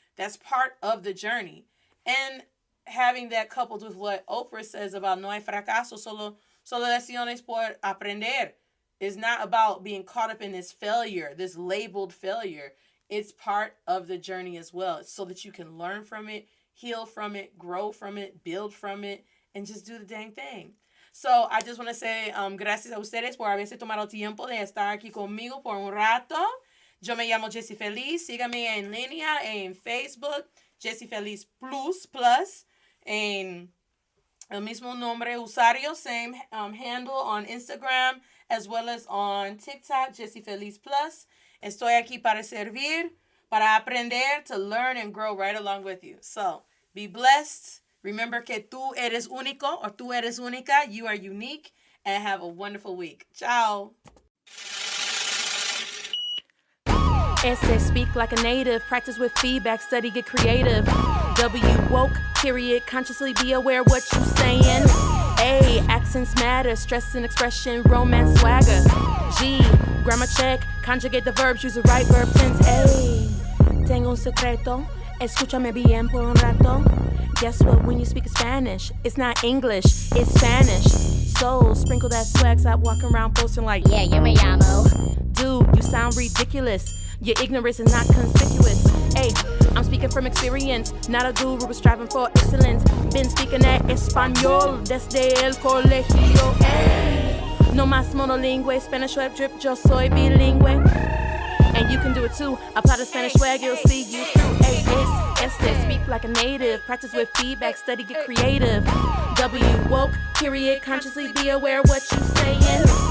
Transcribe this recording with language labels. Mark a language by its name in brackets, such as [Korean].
[English] That's part of the journey. And having that coupled with what Oprah says about [Spanish] no hay fracaso, solo lecciones por aprender. [English] Is not about being caught up in this failure, this labeled failure. It's part of the journey as well, so that you can learn from it, heal from it, grow from it, build from it, and just do the dang thing. So I just want to say [Spanish] gracias a ustedes por haberse tomado tiempo de estar aquí conmigo por un rato. Yo me llamo Jessie Feliz. Síganme en línea en Facebook, Jessie Feliz Plus, en el mismo nombre usuario, [English] same handle on Instagram, as well as on TikTok, [Spanish] Jessie Feliz Plus. Estoy aquí para servir, para aprender, [English] to learn and grow right along with you. So, be blessed. Remember [Spanish] que tú eres único or tú eres única. [English] You are unique, and have a wonderful week. [Italian] Ciao. [English] Essay, speak like a native, practice with feedback, study, get creative. W-woke, period, consciously be aware what you saying. A, accents matter, stress and expression, romance swagger. G, grammar check, conjugate the verbs, use the right verb tense. [Spanish] A, tengo un secreto, escúchame bien por un rato. [English] Guess what, when you speak Spanish, it's not English, it's Spanish. So, sprinkle that swag, stop walking around posting like, yeah, [Spanish] yo me llamo. [English] Dude, you sound ridiculous. Your ignorance is not conspicuous. Hey, I'm speaking from experience, not a guru, but striving for excellence. Been speaking that español [Spanish] desde el colegio. Hey, no más monolingüe, [English] Spanish web drip, [Spanish] yo soy bilingüe. [English] And you can do it too. Apply the Spanish swag, you'll see you through. Hey, S, speak like a native, practice with feedback, study, get creative. W, woke, period, consciously be aware what you saying.